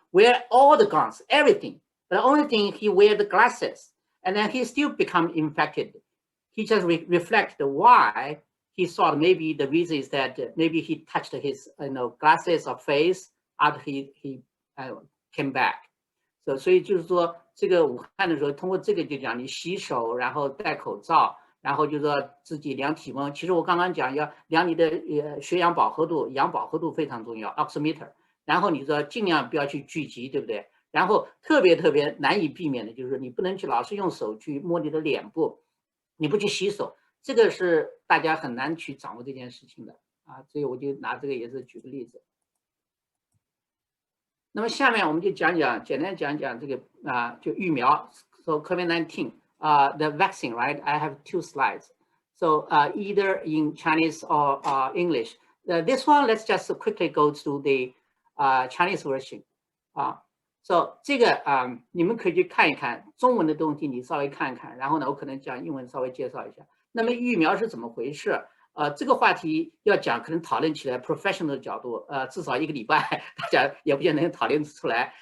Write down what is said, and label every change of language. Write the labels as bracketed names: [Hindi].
[English] wear all the guns, everything. But the only thing, he wear the glasses, and then he still become infected. He just reflect why he thought maybe the reason is that maybe he touched his glasses or face after he came back. [Chinese] 所以就是说，这个武汉的时候，通过这个就讲你洗手，然后戴口罩，然后就说自己量体温。其实我刚刚讲要量你的血氧饱和度，氧饱和度非常重要 ， [English] oximeter。 [Chinese] 然后你说尽量不要去聚集，对不对？然后特别难以避免的就是你不能去老是用手去摸你的脸部，你不去洗手，这个是大家很难去掌握这件事情的啊。所以我就拿这个也是举个例子。那么下面我们就简单讲讲这个就疫苗 ， [English] so COVID-19 the vaccine, right? I have 2 slides, so either in Chinese or English. This one, let's just quickly go to the Chinese version. So [Chinese] 这个你们可以去看一看中文的东西，你稍微看一看，然后呢，我可能讲英文稍微介绍一下。那么疫苗是怎么回事？这个话题要讲，可能讨论起来 [English] professional [Chinese] 的角度，至少1个礼拜，大家也不见得能讨论出来。